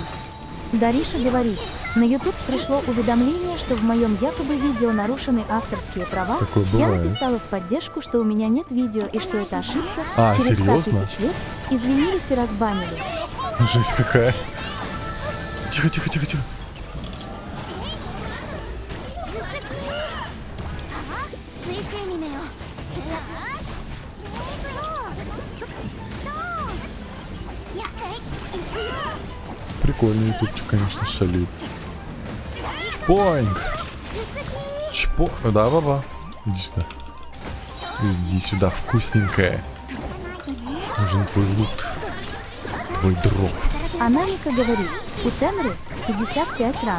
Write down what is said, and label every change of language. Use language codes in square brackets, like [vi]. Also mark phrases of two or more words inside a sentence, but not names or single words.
[ru] Дариша говорит, на YouTube пришло уведомление, что в моем якобы видео нарушены авторские права. Такое Я бывает. написала в поддержку, что у меня нет видео и что это ошибка. А, Через 100 серьезно? тысяч лет извинились и разбанили. Жесть какая. Тихо. [ja] 水中にめよ契約いや行くよ [ru] Прикольный ютубчик, конечно, шалит. Чпоинг. Да, баба. Иди сюда. Иди сюда, вкусненькая. Нужен твой лут. Твой дроп. Анамика говорит, у Тенры 55 ранг.